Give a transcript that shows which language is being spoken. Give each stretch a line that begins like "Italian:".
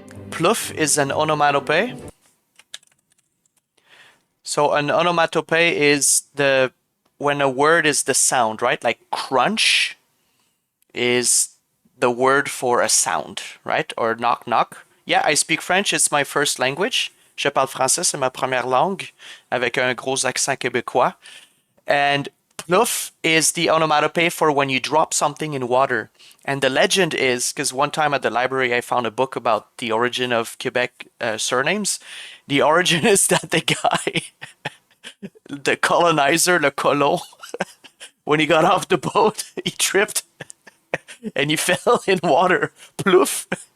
English: Plouf is an onomatopoeia. So an onomatopoeia is when a word is the sound, right? Like crunch is the word for a sound, right? Or knock knock. Yeah, I speak French. It's my first language.
French: Je parle français, c'est ma première langue, avec un gros accent québécois.
English: And plouf is the onomatopoeia for when you drop something in water. And the legend is, because one time at the library I found a book about the origin of Quebec surnames. The origin is that the guy, the colonizer, le colon, when he got off the boat, he tripped and he fell in water. Plouf.